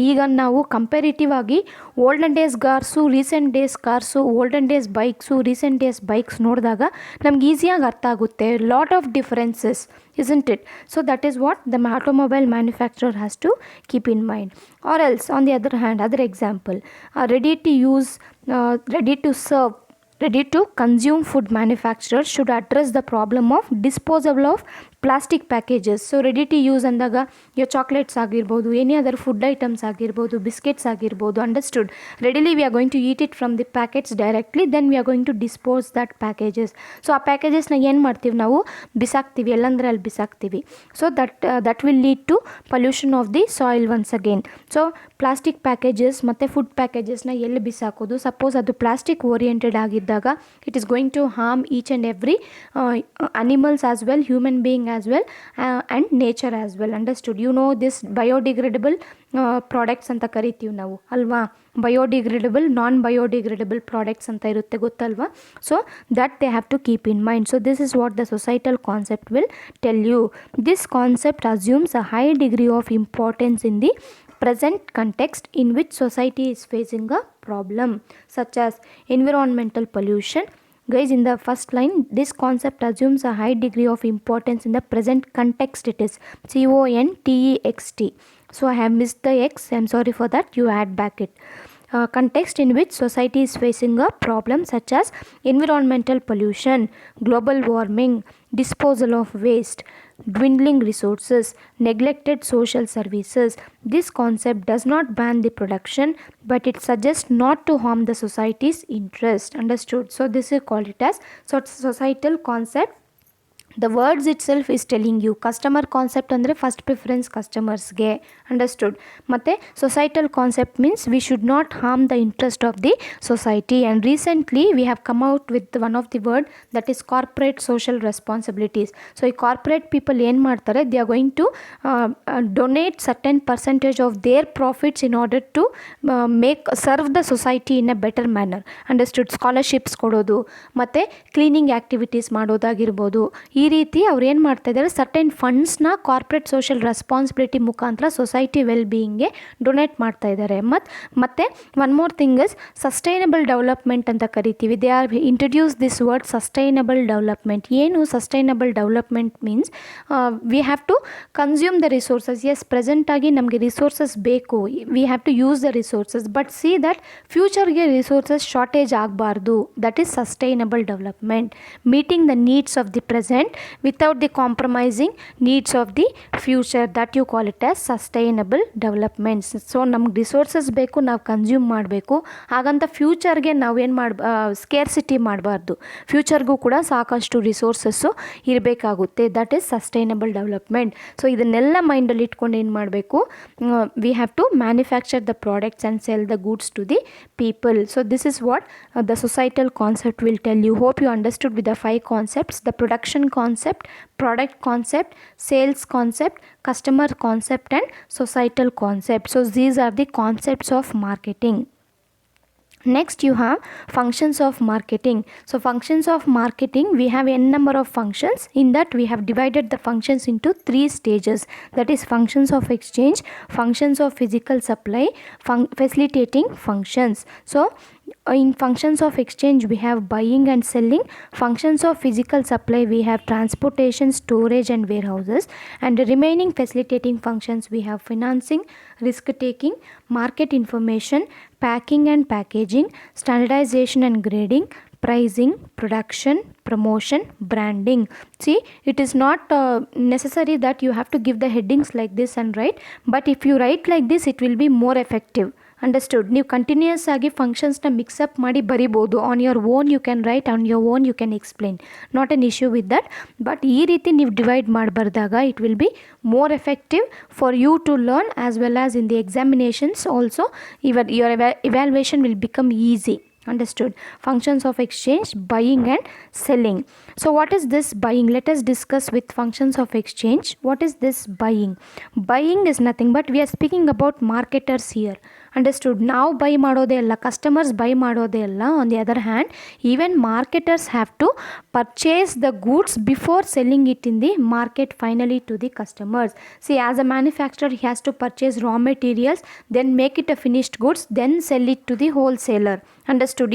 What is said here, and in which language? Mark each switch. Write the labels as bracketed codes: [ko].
[kn] ಈಗ ನಾವು ಕಂಪೇರಿಟಿವ್ ಆಗಿ olden days cars, recent days cars, olden days bikes, recent days bikes ನೋಡಿದಾಗ ನಮ್ಗೆ ಈಸಿಯಾಗಿ ಅರ್ಥ ಆಗುತ್ತೆ. [en] Lot of differences, isn't it? So that is what the automobile manufacturer has to keep in mind. Or else, on the other hand, other example, ready to use, ready to serve, ready to consume food manufacturers should address the problem of disposal of plastic packages. [kn] So ready to use ಅಂದಾಗ ಯೋ chocolates ಆಗಿರ್ಬೋದು, any other food items ಆಗಿರ್ಬೋದು, biscuits ಆಗಿರ್ಬೋದು. Understood. [en] Readily we are going to eat it from the packets directly, then we are going to dispose that packages. [kn] So ಆ ಪ್ಯಾಕೇಜಸ್ನ ಏನು ಮಾಡ್ತೀವಿ ನಾವು? ಬಿಸಾಕ್ತೀವಿ, ಎಲ್ಲಂದ್ರೆ ಅಲ್ಲಿ ಬಿಸಾಕ್ತೀವಿ. [en] So that will lead to pollution of the soil once again. [kn] So plastic packages ಮತ್ತು food ಪ್ಯಾಕೇಜಸ್ನ ಎಲ್ಲಿ ಬಿಸಾಕೋದು? Suppose ಅದು plastic oriented ಆಗಿದ್ದಾಗ [en] It is going to harm each and every animals as well, human being as well, and nature as well. Understood. You know [kn] this biodegradable products ಅಂತ ಕರಿತೀವಿ ನಾವು ಅಲ್ವಾ? Biodegradable, ನಾನ್ biodegradable products ಅಂತ ಇರುತ್ತೆ, ಗೊತ್ತಲ್ವಾ? [en] So that they have to keep in mind. So this is what the societal concept will tell you. This concept assumes a high degree of importance in the present context in which society is facing a problem such as environmental pollution. Guys, in the first line, this concept assumes a high degree of importance in the present context. It is context. So I have missed the X. I'm sorry for that. You add back it. context in which society is facing a problem such as environmental pollution, global warming, disposal of waste, dwindling resources, neglected social services. This concept does not ban the production, but it suggests not to harm the society's interest. Understood? So this is called it as societal concept. The words itself is telling you customer concept ಅಂದರೆ first preference ಕಸ್ಟಮರ್ಸ್ಗೆ. Understood. ಮತ್ತು societal concept means we should not harm the interest of the society. And recently we have come out with one of the word that is corporate social responsibilities. [kn] So ಈ corporate people ಏನು ಮಾಡ್ತಾರೆ, [en] They are going to donate certain percentage of their profits in order to make serve the society in a better manner. Understood. [kn] Scholarships ಕೊಡೋದು ಮತ್ತು cleaning activities ಮಾಡೋದಾಗಿರ್ಬೋದು. ಈ ರೀತಿ ಅವ್ರು ಏನು ಮಾಡ್ತಾ ಇದ್ದಾರೆ, ಸರ್ಟೆನ್ ಫಂಡ್ಸ್ನ ಕಾರ್ಪೊರೇಟ್ ಸೋಷಲ್ ರೆಸ್ಪಾನ್ಸಿಬಿಲಿಟಿ ಮುಖಾಂತರ ಸೊಸೈಟಿ ವೆಲ್ ಬೀಯಿಂಗ್ಗೆ ಡೊನೇಟ್ ಮಾಡ್ತಾ ಇದ್ದಾರೆ. ಮತ್ತು one more thing is sustainable development ಅಂತ ಕರಿತೀವಿ. [en] They are introduce this word sustainable development. ಏನು sustainable development means we have to consume the resources. [kn] S, ಪ್ರೆಸೆಂಟಾಗಿ ನಮಗೆ ರಿಸೋರ್ಸಸ್ ಬೇಕು, [en] we have to use the resources, [kn] but see that ಫ್ಯೂಚರ್ಗೆ resources shortage ಆಗಬಾರ್ದು. [en] That is sustainable development. Meeting the needs of the present without the compromising needs of the future, that you call it as sustainable development. [kn] So ನಮ್ಗೆ resources ಬೇಕು, ನಾವು consume ಮಾಡಬೇಕು, ಹಾಗಂತ ಫ್ಯೂಚರ್ಗೆ ನಾವೇನು scarcity ಮಾಡಬಾರ್ದು. ಫ್ಯೂಚರ್ಗೂ ಕೂಡ ಸಾಕಷ್ಟು ರಿಸೋರ್ಸಸ್ಸು ಇರಬೇಕಾಗುತ್ತೆ. [en] That is sustainable development. [kn] So ಇದನ್ನೆಲ್ಲ ಮೈಂಡಲ್ಲಿ ಇಟ್ಕೊಂಡು ಏನು ಮಾಡಬೇಕು, [en] We have to manufacture the products and sell the goods to the people. So this is what the societal concept will tell you. Hope you understood with the 5 concepts: the production concept, product concept, sales concept, customer concept and societal concept. So these are the concepts of marketing. Next you have functions of marketing. So functions of marketing, we have n number of functions. In that we have divided the functions into 3 stages. That is functions of exchange, functions of physical supply, facilitating functions. So in functions of exchange we have buying and selling. Functions of physical supply we have transportation, storage and warehouses. And the remaining facilitating functions we have financing, risk taking, market information, packing and packaging, standardization and grading, pricing, production, promotion, branding. See, it is not necessary that you have to give the headings like this and write, but if you write like this it will be more effective. Understood. [kn] ನೀವು continuous ಆಗಿ ಫಂಕ್ಷನ್ಸ್ನ mix-up ಮಾಡಿ ಬರಿಬೋದು. [en] On your own you can write, on your own you can explain, not an issue with that. [kn] But ಈ ರೀತಿ ನೀವು divide ಮಾಡಬಾರ್ದಾಗ [en] It will be more effective for you to learn as well as in the examinations also. Your evaluation will become easy. Understood. Functions of exchange, buying and selling. So what is this buying? Let us discuss with functions of exchange. What is this buying? Buying is nothing but we are speaking about marketers here. Understood. [kn] ನಾವು by ಮಾಡೋದೇ ಅಲ್ಲ, [en] Customers buy ಮಾಡೋದೇ ಅಲ್ಲ. On the other hand even marketers have to purchase the goods before selling it in the market finally to the customers. See as a manufacturer he has to purchase raw materials, then make it a finished goods, then sell it to the wholesaler. Understood.